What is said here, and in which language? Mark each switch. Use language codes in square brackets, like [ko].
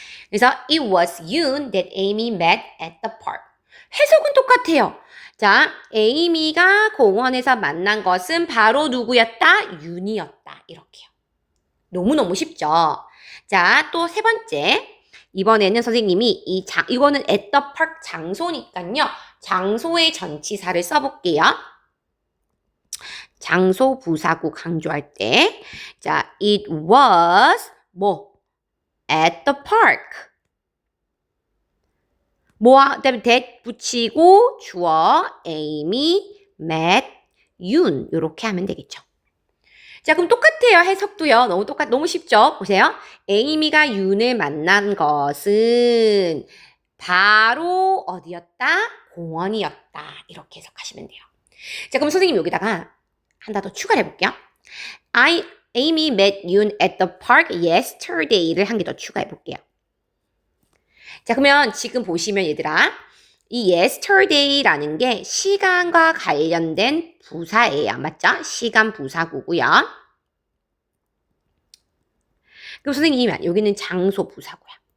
[en] 그래서 it was Yoon that Amy met at the park. [ko] 해석은 똑같아요. 자, 에이미가 공원에서 만난 것은 바로 누구였다? 윤이었다. 이렇게요. 너무너무 쉽죠? 자, 또 세 번째. 이번에는 선생님이 이거는 [en] at the park [ko] 장소니까요. 장소의 전치사를 써볼게요. 장소 부사구 강조할 때. 자, [en] it was at the park. [ko] 그다음에 that 붙이고 주어 [en] Amy met Yoon [ko] 이렇게 하면 되겠죠. 자, 그럼 똑같아요. 해석도요. 너무 쉽죠? 보세요. 에이미가 윤을 만난 것은 바로 어디였다? 공원이었다. 이렇게 해석하시면 돼요. 자, 그럼 선생님 여기다가 하나 더 추가를 해볼게요. [en] Amy met Yoon at the park yesterday를 [ko] 한 개 더 추가해 볼게요. 자, 그러면 지금 보시면 얘들아, 이 yesterday라는 게 시간과 관련된 부사예요. 맞죠? 시간 부사구고요. 그럼 선생님, 여기는 장소 부사구야.